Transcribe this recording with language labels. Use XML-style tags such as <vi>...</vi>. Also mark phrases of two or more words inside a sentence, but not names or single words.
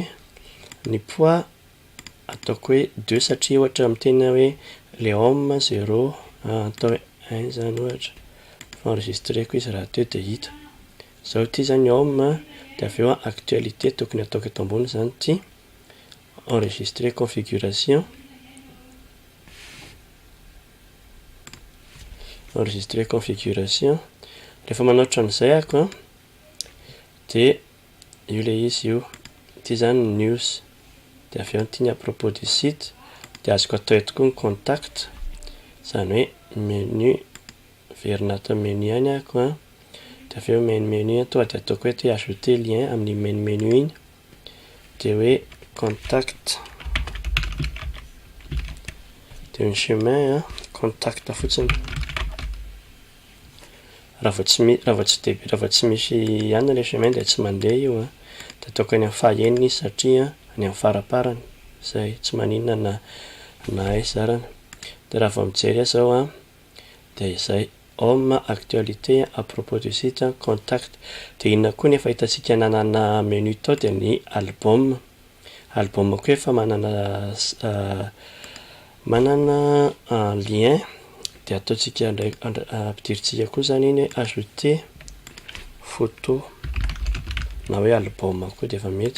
<mg>Ny poids ataoko hoe 2 satria ohatra amiteny hoe le home 0 atao hoe 1 zany ohatra fa enregistreko izy raha teo de hita zao ty zany home. De avy eo actualité tokony ataoko eto ambony zany ty</mg> <fr>enregistrer configuration, enregistrer configuration.</fr> <mg>Rehefa manoatra an'izay ako de io le izy io ty zany news. De avy eo ty ny</mg> <fr>à propos du site,</fr> <mg>de azoko atao eto koa ny contact zany hoe menu verina atao menu ihany ako a. De avy eo main menu tonga de ataoko hoe</mg> <fr>ajouter lien</fr> <mg>amin'ny</mg> <en>main menu</en> <mg>iny, de hoe contact, de ny chemin a contact fotsiny. Raha vao tsy misy ihany le chemin de tsy mandeha io a, de ataoko any amin'ny fahaenina izy satria any amin'ny faraparany zay tsy maninona na aiza arany. De raha vao mijery zao a de izay home actualité</mg> <fr>à propos du site</fr> <mg>contact. De inona koa nefa hitantsika nanana menu tao de ny album. Album koa efa manana lien, de ataontsika ampidiritsika koa zany iny hoe</mg> <fr>ajouter photo</fr> <mg>na hoe album koa de efa mety.</mg>